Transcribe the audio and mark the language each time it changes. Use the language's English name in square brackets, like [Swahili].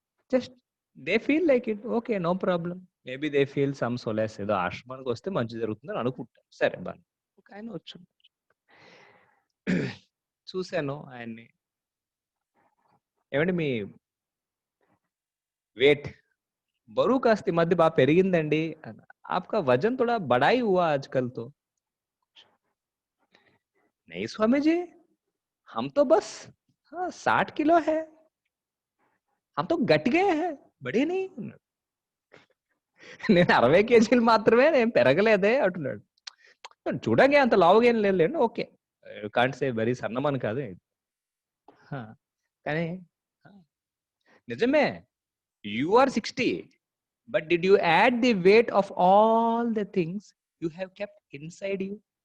[English] Just they feel like it, okay, no problem. Maybe they feel some solace, [Telugu] ఏదో ఆశ్రమానికి వస్తే మంచి జరుగుతుందని అనుకుంటారు. సరే బాగా. ఒక ఆయన వచ్చు, చూశాను ఆయన్ని. ఏమండి మీ वेट బరువు కాస్త ఈ మధ్య బాగా పెరిగిందండి అన్న. [Hindi] आपका वजन थोड़ा बड़ा ही हुआ आजकल तो. नहीं स्वामी जी, हम तो बस 60 किलो है, हम तो గట్ गए हैं, బడే नहीं. [Telugu] నేను 60 కేజీలు మాత్రమే, నేను పెరగలేదే అంటున్నాడు. చూడగా అంత లావుగా ఏం లేదులేండి, ఓకే, [English] can't say very [Telugu] సన్నమని కాదు. కానీ నిజమే, [English] You are 60, but did you add the weight of all the things you have kept inside you?